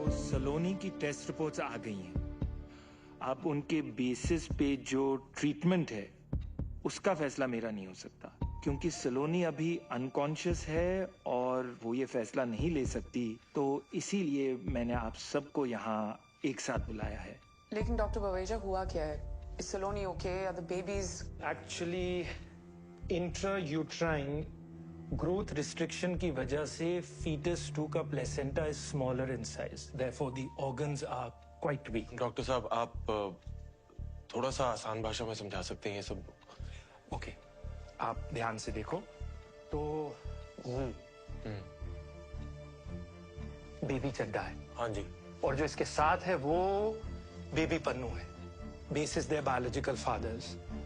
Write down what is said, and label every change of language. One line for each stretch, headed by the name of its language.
Hindi: सलोनी की test reports आ गई हैं। आप उनके बेसिस पे जो ट्रीटमेंट है उसका फैसला मेरा नहीं हो सकता, क्योंकि सलोनी अभी अनकॉन्शियस है और वो ये फैसला नहीं ले सकती। तो इसीलिए मैंने आप सबको यहाँ एक साथ बुलाया है। लेकिन डॉक्टर बवेजा हुआ क्या है?
English: Is Saloni okay? Are the babies? Actually intrauterine growth restriction
Hindi: की वजह से
English: fetus 2 का placenta is smaller in size, therefore the organs are quite weak.
Hindi: Doctor साहब, आप थोड़ा सा आसान भाषा में समझा सकते हैं ये सब? ओके, आप ध्यान से देखो तो बेबी चड्डा है। हाँ जी। और जो इसके साथ है वो बेबी पन्नू है,
English: Basis their biological fathers.